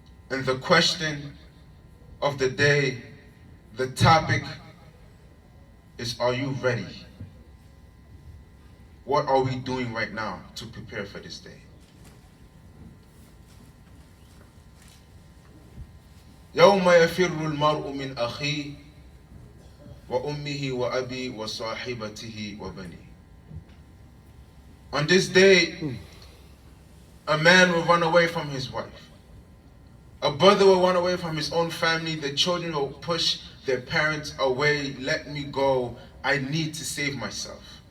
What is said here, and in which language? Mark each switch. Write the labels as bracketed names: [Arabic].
[English] And the question of the day, the topic is, are you ready? What are we doing right now to prepare for this day? [Arabic] يوم يفر المرء من أخيه وأمه وأبي وصاحبته وبنيه. [English] On this day, a man will run away from his wife. A brother will run away from his own family. The children will push their parents away. Let me go. I need to save myself.